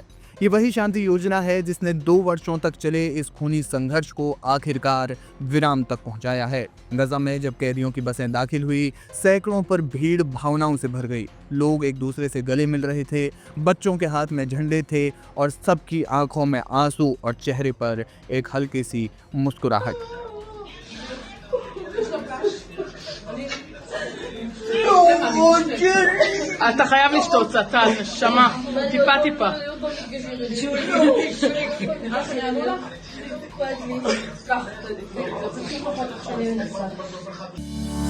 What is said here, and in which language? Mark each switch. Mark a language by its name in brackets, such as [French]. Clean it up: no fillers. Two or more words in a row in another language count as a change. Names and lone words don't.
[Hindi] ये वही शांति योजना है जिसने 2 वर्षों तक चले इस खूनी संघर्ष को आखिरकार विराम तक पहुंचाया है। गजा में जब कैदियों की बसें दाखिल हुई, सैकड़ों पर भीड़ भावनाओं से भर गई। लोग एक दूसरे से गले मिल रहे थे, बच्चों के हाथ में झंडे थे और सबकी आंखों में आंसू और चेहरे पर एक हल्की सी मुस्कुराहट। [Hebrew] אתה חייב לשתות קצת, נשמה, טיפה טיפה. קח,